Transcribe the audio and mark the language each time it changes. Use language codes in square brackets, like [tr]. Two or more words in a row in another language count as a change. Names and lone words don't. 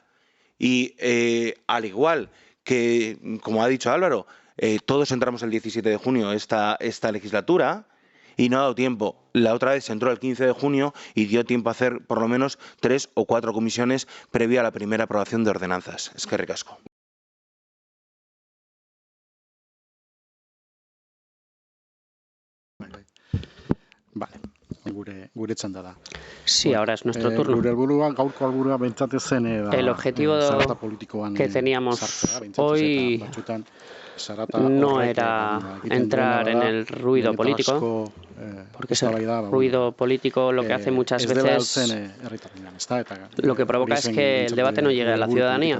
[es] Y al igual que, como ha dicho Álvaro, todos entramos el 17 de junio esta legislatura, y no ha dado tiempo. La otra vez se entró el 15 de junio y dio tiempo a hacer por lo menos 3 o 4 comisiones previa a la primera aprobación de ordenanzas. [eu] Eskerrik asko. Vale, gure txanda da. [es] Sí, ahora es nuestro turno. El objetivo que teníamos hoy no era entrar en el ruido político, porque ese ruido político lo que hace muchas veces, lo que provoca es que el debate no llegue a la ciudadanía.